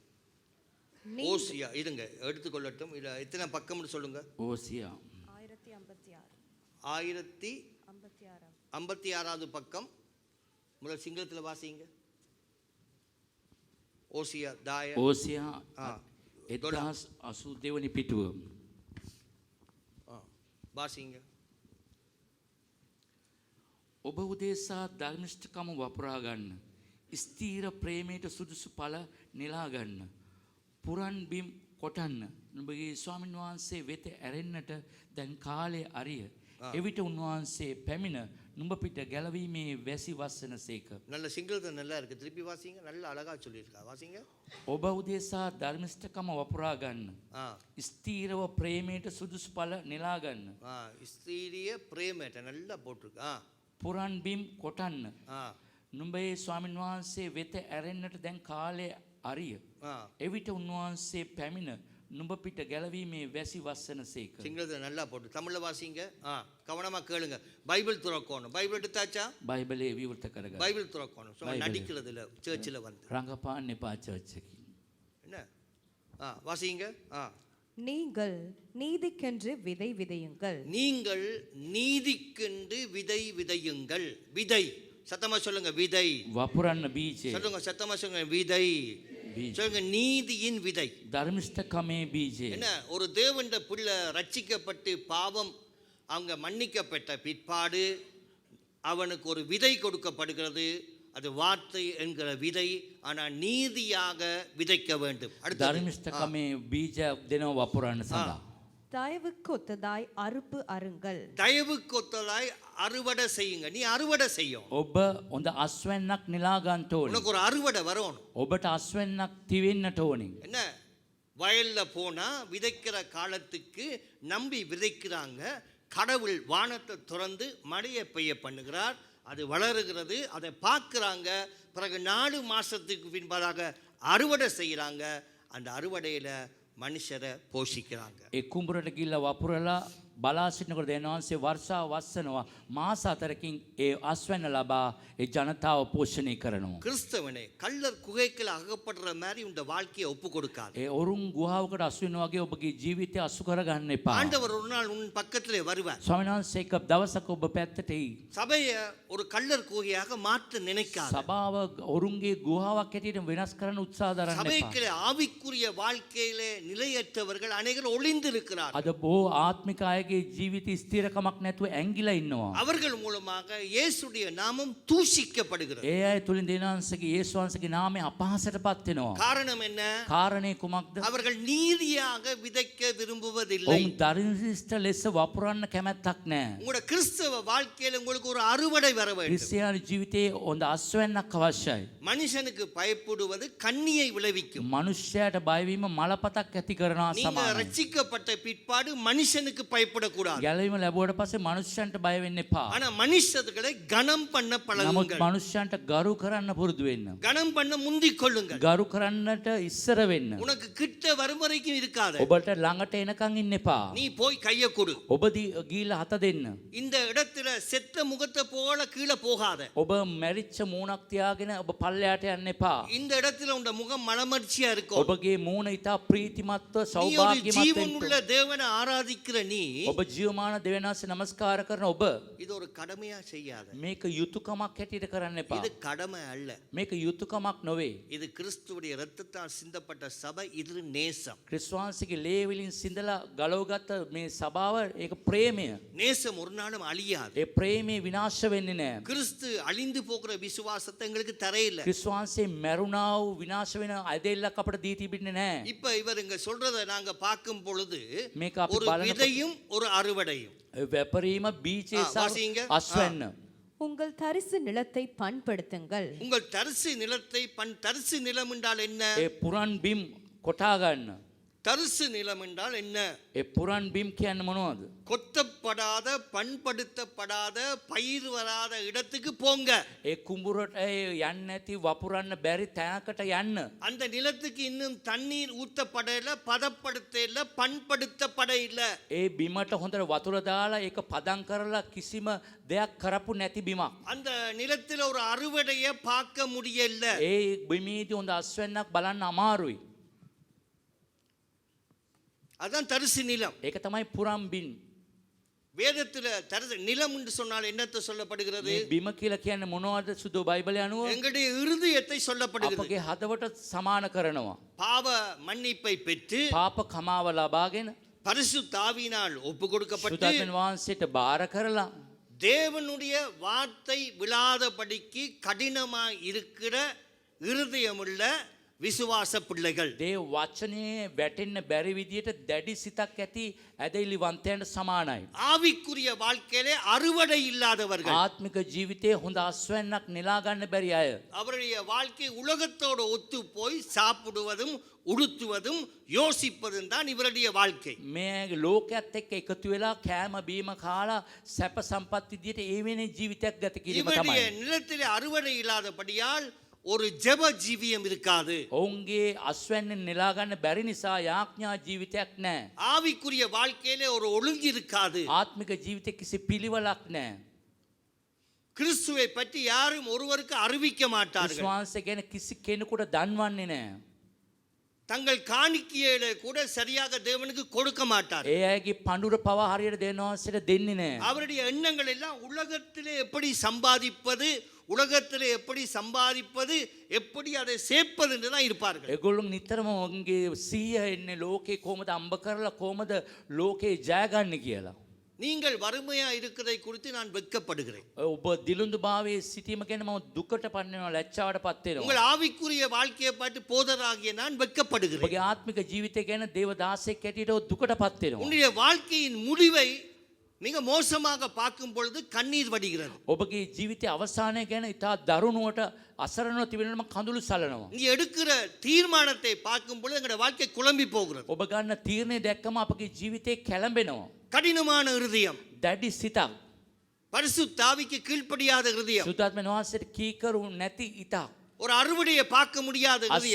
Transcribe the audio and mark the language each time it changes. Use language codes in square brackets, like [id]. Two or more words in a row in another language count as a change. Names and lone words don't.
[ta] ஓசியா இருங்க எடுத்துக்கொள்ளட்டும். இல்ல எத்தனை பக்கம்னு சொல்லுங்க. ஓசியா 1056வது பக்கம். முதல் சிங்களத்துல வாசிங்க. ஓசியா [si] 1082 වෙනි පිටුව. [ta] வாசிங்க. [si] ඔබ උදෙසා ධර්මිෂ්ඨකම වපුරා ගන්න. ස්ථීර ප්‍රේමයට සුදුසු ඵල නෙලා ගන්න. පුරන් බිම් කොටන්න. නුඹගේ ස්වාමීන් වහන්සේ වෙත ඇරෙන්නට දැන් කාලය අරිය. එවිට උන්වහන්සේ පැමිණ නුඹ පිට ගැලවීමේ වැසි වස්සනසේක. [ta] நல்ல சிங்களத்துல நல்லா இருக்கு. திருப்பி வாசிங்க. நல்ல அழகா சொல்லியிருக்கா. வாசிங்க. [si] ඔබ උදෙසා ධර්මිෂ්ඨකම වපුරා ගන්න. ස්ථීරව ප්‍රේමයට සුදුසු ඵල නෙලා ගන්න. ස්ථීරිය ප්‍රේමයට [ta] நல்லா போட்டுருக்கு. [si] පුරන් බිම් කොටන්න. නුඹේ ස්වාමීන් වහන්සේ වෙත ඇරෙන්නට දැන් කාලය අරිය. එවිට උන්වහන්සේ පැමිණ නුඹ පිට ගැලවීමේ වැසි වස්සනසේක. [ta] சிங்களத்துல நல்லா போட்டு தமிழ்ல வாசிங்க. கவனமா கேளுங்க. பைபிள் துறக்கணும். பைபிள் எடுத்தாச்சா? [si] බයිබලේ විවෘත කරගන්න. [ta] பைபிள் துறக்கணும். சும்மா நடிக்கிறது இல்ல சர்ச்சில் வந்து. [si] රංගපාන්න එපා චර්ච් එකේ. [ta] என்ன? வாசிங்க. நீங்கள் நீதிக்கென்று விதை விதையுங்கள். நீங்கள் நீதிக்கென்று விதை விதையுங்கள். விதை சத்தமா சொல்லுங்க. விதை [si] වපුරන්න බීජය. [ta] சொல்லுங்க. சத்தமா சொல்லுங்க. விதை சொல்லுங்க. நீதியின் விதை. [si] ධර්මිෂ්ඨකමේ බීජය. [ta] என்ன? ஒரு தேவண்ட பிள்ளை ரட்சிக்கப்பட்டு பாவம் அவங்க மன்னிக்கப்பட்ட பிற்பாடு அவனுக்கு ஒரு விதை கொடுக்கப்படுகிறது. அது வார்த்தை என்கிற விதை. ஆனால் நீதியாக விதைக்க வேண்டும். [si] ධර්මිෂ්ඨකමේ බීජයක් දෙනව වපුරන්න සඳහා. [ta] தயவுக்கு ஒத்ததாய் அறுப்பு அருங்கள். தயவுக்கு ஒத்ததாய் அறுவடை செய்யுங்க. நீ அறுவடை செய்யும். [si] ඔබ හොඳ අස්වැන්නක් නෙලා ගන්න ඕනේ. [ta] உனக்கு ஒரு அறுவடை வரணும். [si] ඔබට අස්වැන්නක් තිවෙන්නට ඕනේ. [ta] என்ன? வயல்ல போனா விதைக்கிற காலத்துக்கு நம்பி விதைக்கிறாங்க. கடவுள் வானத்தை திறந்து மழையை பெய்ய பண்ணுகிறார். அது வளருகிறது. அதை பார்க்குறாங்க. பிறகு 4 மாதத்துக்கு பின்பதாக அறுவடை செய்கிறாங்க. அந்த அறுவடையில் மனுஷரை போஷிக்கிறாங்க. [si] ඒ කුඹරට ගිහිල්ලා වපුරලා බලා සිටිනකොට දෙනවන්සේ වර්ෂාව වස්සනවා. මාස 4කින් ඒ අස්වැන්න ලබා ඒ ජනතාව පෝෂණය කරනවා. [ta] கிறிஸ்தவனே கள்ளர் குகைக்குள்ள அகப்படுற மாதிரி உங்க வாழ்க்கையை ஒப்பு கொடுக்காது. [si] ඒ ඔරුන් ගුහාවකට අසු වෙනවා වගේ ඔබගේ ජීවිතය අසු කරගන්න එපා. [ta] ஆண்டவர் ஒரு நாள் உன் பக்கத்திலே வருவார். [si] ස්වාමීන් වහන්සේ එක්ක දවසක ඔබ පැත්තට එයි. [ta] சபையை ஒரு கள்ளர் குகையாக மாற்ற நினைக்காத. [si] සභාව ඔරුන්ගේ ගුහාවක් හැටියට වෙනස් කරන්න උත්සාහ දරන්න එපා. [ta] சபைக்குள்ளே ஆவிக்குரிய வாழ்க்கையிலே நிலையற்றவர்கள் அநேகர் ஒளிந்து இருக்கிறார்கள். [si] අද බොහෝ ආත්මික අයගේ අයගේ ජීවිත ස්ථිරකමක් නැතුව ඇංගිලා ඉන්නවා. [ta] அவர்கள் மூலமாக இயேசுடைய நாமம் தூஷிக்கப்படுகிறது. [si] ඒ අය තුලින් දෙවියන්සේගේ යේසුස් වහන්සේගේ නාමය අපහාසයටපත් වෙනවා. [ta] காரணம் என்ன? [si] කාරණේ කුමක්ද? [ta] அவர்கள் நீதியாக விதைக்க விரும்புவதில்லை. [si] ඔවුන් දරිද්‍ර ලෙස වපුරන්න කැමැත්තක් නැහැ. [ta] உங்களோட கிறிஸ்தவ வாழ்க்கையில உங்களுக்கு ஒரு அறுவடை வர வேண்டும். [si] ක්‍රිස්තියානි ජීවිතයේ හොඳ අස්වැන්නක් අවශ්‍යයි. [ta] மனுஷனுக்கு பயப்படுவது கண்ணியை விளைவிக்கும். [si] මනුෂ්‍යයාට බයවීම මලපතක් ඇති කරනවා [ta] நீங்க [si] සමානයි. [ta] ரட்சிக்கப்பட்ட பிற்பாடு மனுஷனுக்கு பயப்படக்கூடாது. [si] ගැලවීම ලැබුවට පස්සේ මනුෂ්‍යයන්ට බය වෙන්න එපා. [ta] ஆனா மனுஷர்களை கனம் பண்ண [si] නමුත් [ta] பழகுங்கள். [si] මනුෂ්‍යයන්ට ගරු කරන්න පුරුදු වෙන්න. [ta] கனம் பண்ண முந்திக் கொள்ளுங்கள். [si] ගරු කරන්නට ඉස්සර වෙන්න. [ta] உனக்கு கிட்ட வரும் வரைக்கும் இருக்காத. [si] ඔබට ළඟට එනකන් ඉන්න එපා. [ta] நீ போய் கையை கொடு. [si] ඔබ ගීලා හත දෙන්න. [ta] இந்த இடத்துல செத்த முகத்தை போல கீழே போகாத. [si] ඔබ මැරිච්ච මූණක් තියාගෙන ඔබ පල්ලයට යන්න එපා. [ta] இந்த இடத்துல உன் முகம் மலமர்ச்சியா இருக்கும். [si] ඔබගේ මූණ ඉතා ප්‍රීතිමත්ව [ta] நீ ஒரு [si] සෞභාග්‍යමත් [ta] ஜீவனுள்ள [si] වෙන්න. [ta] தேவனை ஆராதிக்கிற நீ [si] ඔබ ජීවමාන දෙවියන්වහන්සේ නමස්කාර කරන ඔබ [ta] இது ஒரு கடமையா செய்யாத. [si] මේක යුතුයකමක් හැටියට කරන්න එපා. [ta] இது கடமை அல்ல. [si] මේක යුතුයකමක් නොවේ. [ta] இது கிறிஸ்துவுடைய இரத்தத்தால் சிந்தப்பட்ட சபை. இது நேசம். [si] ක්‍රිස්තුවන්සේගේ ලේ වලින් සිඳලා ගලවගත්ත මේ සභාව ඒක ප්‍රේමය. [ta] நேசம் ஒரு நாளும் அழியாது. [si] ඒ ප්‍රේමය විනාශ වෙන්නේ නැහැ. [ta] கிறிஸ்து அழிந்து போகிற விசுவாசத்தை எங்களுக்கு தரையில்லை. [si] ක්‍රිස්තුවන්සේ මැරුණා වූ විනාශ වෙන අදෙල්ලක් අපට දී තිබෙන්නේ නැහැ. [ta] இப்ப இவர் இங்க சொல்றதை நாங்க பார்க்கும் பொழுது [si] මේක අපි [ta] ஒரு [si] බලනකොට [ta] விதையும் ஒரு அறுவடையும். [si] වැපරීම බීජය සහ [ta] வாசிங்க. [si] අස්වැන්න. [ta] உங்கள் தரிசு நிலத்தை பண்படுத்துங்கள். உங்கள் தரிசு நிலத்தை தரிசு நிலம் என்றால் என்ன? [si] ඒ පුරන් බිම් කොටා ගන්න. [ta] தரிசு நிலம் என்றால் என்ன? [si] ඒ පුරන් බිම් කියන්නේ මොනවද? [ta] கொத்தப்படாத பண்படுத்தப்படாத பயிர் வராத இடத்துக்கு போங்க. [si] ඒ කුඹුරට යන්න නැති වපුරන්න බැරි තැනකට යන්න. [ta] அந்த நிலத்துக்கு இன்னும் தண்ணீர் ஊத்தப்படல, பதப்படுத்தல, பண்படுத்தப்பட இல்ல. [si] ඒ බිමට හොඳට වතුර දාලා ඒක පදම් කරලා කිසිම දෙයක් කරපු නැති බිමක්. [ta] அந்த நிலத்துல ஒரு அறுவடையை பார்க்க முடியல. [si] ඒ බිමේදී හොඳ අස්වැන්නක් බලන්න අමාරුයි. [ta] அதான் தரிசு நிலம். [si] ඒක තමයි පුරම් බිම්. [ta] வேதத்துல தரிசு நிலம் என்று சொன்னால் என்னத்தை சொல்லப்படுகிறது? [si] මේ බිම කියලා කියන්නේ මොනවද සුදු බයිබලයේ අනුව? [ta] எங்களுடைய இருதயத்தை சொல்லப்படுகிறது. [si] අපගේ හදවත සමාන කරනවා. [ta] பாவ மன்னிப்பை பெற்று [si] පාප කමාව ලබාගෙන [ta] பரிசுத்த ஆவியினால் ஒப்பு கொடுக்கப்பட்டு [si] සුදාතන් වහන්සේට බාර කරලා [ta] தேவனுடைய வார்த்தை விழாதபடிக்கு கடினமாய் இருக்கிற இருதயமுள்ள விசுவாச பிள்ளைகள். [si] දේව වචනේ වැටෙන්න බැරි විදියට දැඩි සිතක් ඇති ඇදහිලිවන්තයන්ට සමානයි. [ta] ஆவிக்குரிய வாழ்க்கையிலே அறுவடை இல்லாதவர்கள். [si] ආත්මික ජීවිතයේ හොඳ අස්වැන්නක් නෙලා ගන්න බැරි අය. [ta] அவருடைய வாழ்க்கை உலகத்தோடு ஒத்து போய் சாப்பிடுவதும் உடுத்துவதும் யோசிப்பதும் தான் இவருடைய வாழ்க்கை. [si] මේ ලෝකයේත් එක්ක එකතු වෙලා කෑම බීම කාලා සැප සම්පත් විදියට ඒ වෙනේ ජීවිතයක් ගත කිරීම [ta] இவருடைய [si] තමයි. [ta] நிலத்திலே அறுவடை இல்லாதபடியால் ஒரு ஜெப ஜீவியம் இருக்காது. [si] ඔවුන්ගේ අස්වැන්න නෙලා ගන්න බැරි නිසා යාඥා ජීවිතයක් නැහැ. [ta] ஆவிக்குரிய வாழ்க்கையிலே ஒரு ஒழுங்கு இருக்காது. [si] ආත්මික ජීවිතේ කිසි පිළිවෙලක් නැහැ. [ta] கிறிஸ்துவை பற்றி யாரும் ஒருவருக்கு அறிவிக்க மாட்டார்கள். [si] විශ්වාසය ගැන කිසි කෙනෙකුට දන්වන්නේ නැහැ. [ta] தங்கள் காணிக்கையிலே கூட சரியாக தேவனுக்கு கொடுக்க மாட்டார்கள். [si] ඒ අයගේ පඳුර පවා හරියට දෙනවාසට දෙන්නේ නැහැ. [ta] அவருடைய எண்ணங்கள் எல்லாம் உலகத்திலே எப்படி சம்பாதிப்பது, உலகத்திலே எப்படி சம்பாதிப்பது, எப்படி அதை சேர்ப்பது என்று தான் இருப்பார்கள். [si] ඒගොල්ලෝ නිතරම ඔවුන්ගේ සිහිය එන්නේ ලෝකේ කොහමද අම්බ කරලා කොහමද ලෝකේ ජය ගන්න කියලා. [ta] நீங்கள் வறுமையா இருக்கிறதை குறித்து நான் வெட்கப்படுகிறேன். [si] ඔබ දිලුඳු භාවයේ සිටීම ගැන මම දුකට පන්නනවා ලැජ්ජාවටපත් වෙනවා. [ta] உங்கள் ஆவிக்குரிய வாழ்க்கையை பார்த்து போதராகிய நான் வெட்கப்படுகிறேன். [si] ඔබගේ ආත්මික ජීවිතය ගැන දේව දාසයෙක් හැටියට ඔබ දුකටපත් වෙනවා. [ta] உன்னுடைய வாழ்க்கையின் முடிவை மிக மோசமாக பார்க்கும் பொழுது கண்ணீர் வடிகிறது. [si] ඔබගේ ජීවිතයේ අවසානය ගැන ඉතා දරුණුවට අසරණව තිබෙනම කඳුළු සලනවා. [ta] நீ எடுக்கிற தீர்மானத்தை பார்க்கும் பொழுது எங்களுடைய வாழ்க்கை குழம்பி போகிறது. [si] ඔබ ගන්න තීරණය දැක්කම අපගේ ජීවිතේ කැළඹෙනවා. [ta] கடினமான இருதயம், [si] දැඩි සිතක්. [ta] பரிசுத்த ஆவிக்கு கீழ்ப்படியாத இருதயம், [si] සුදාත්මන වහන්සේට කීකරු නැති ඉතක්. [ta] ஒரு அறுவடையை பார்க்க முடியாத இருதயம்,